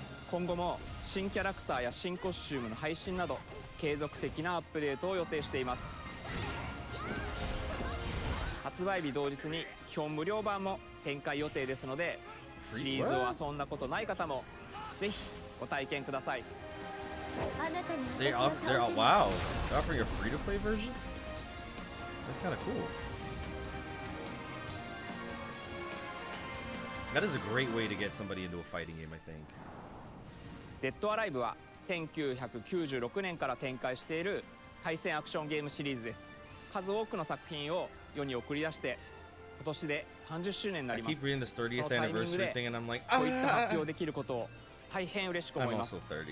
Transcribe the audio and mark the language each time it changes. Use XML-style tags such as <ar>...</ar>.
<ja>今後も新キャラクターや新コスチュームの配信など継続的なアップデートを予定しています。発売日同日に基本無料版も展開予定ですので、シリーズを遊んだことない方もぜひご体験ください。</ja> <en>They're wow. They're offering a free-to-play version? That's kind of cool. That is a great way to get somebody into a fighting game, I think.</en> <ja>デッドアライブは1996年から展開している対戦アクションゲームシリーズです。数多くの作品を世に送り出して今年で30周年になります。そのタイミングでこういった発表できることを大変嬉しく思います。</ja>